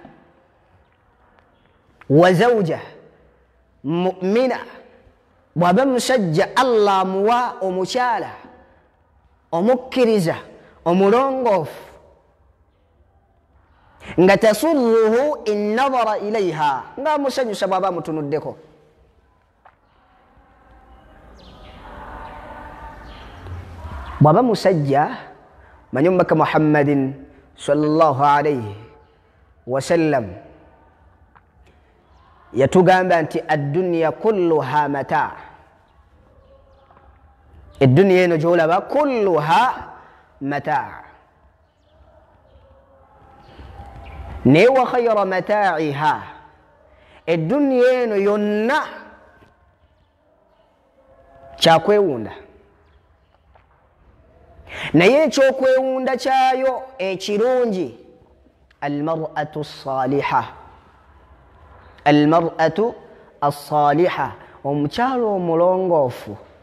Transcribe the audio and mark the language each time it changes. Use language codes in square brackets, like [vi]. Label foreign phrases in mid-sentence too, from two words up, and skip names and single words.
[ar] وزوجة مؤمنة [lg] bw'aba musajja Allah amuwa omukyala omukkiriza omulongoofu nga [ar] تسره إن نظر إليها [lg] nga musanyusa bw'aba amutunuddeko bw'aba musajja manyi omubaka [ar] محمد صلى الله عليه وسلم [lg] yatugamba nti [ar] الدنيا كلها متاع [lg] eddunya eno gyolaba [ar] كلها متاع [lg] naye [ar] وخير متاعها [lg] eddunya eno yonna kyakwewunda naye ekyokwewunda kyayo ekirungi [ar] المرأة صالحة المرأة الصالحة [lg] omukyalo omulongoofu